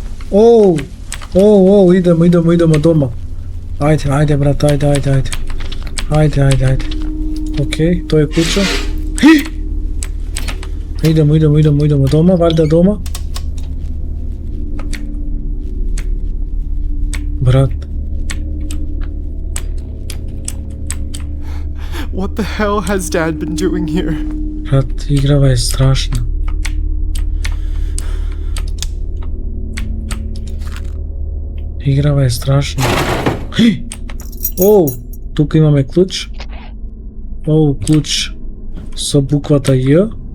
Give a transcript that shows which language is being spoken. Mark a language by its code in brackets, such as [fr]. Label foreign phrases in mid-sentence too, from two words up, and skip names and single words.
[sr] Идемо дома. Ајде, брат, ајде. [mk] Океј, тој е куча. [sr] Идемо дома, валјда дома. [mk] Брат. [en] What the hell has Dad been doing here? [mk] Брат, играва е страшна. Играва е страшна. Тука имаме клуч. Клуч со буквата Ј.